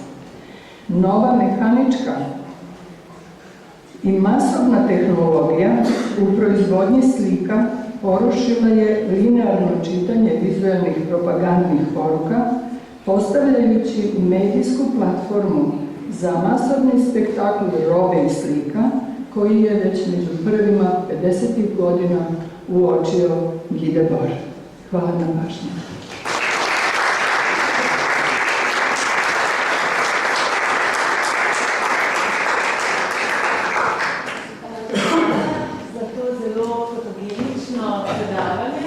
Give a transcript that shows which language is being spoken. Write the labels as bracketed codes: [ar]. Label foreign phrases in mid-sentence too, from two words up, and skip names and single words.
[hr] Nova mehanička i masovna tehnologija u proizvodnji slika porušila je linearno čitanje vizualnih propagandnih poruka, postavljajući medijsku platformu za masovni spektakl robe i slika, koji je već među prvima 50. godina uočio Guy Debord. Hvala na pažnji. [sl] Za to zelo fotogenično predavanje.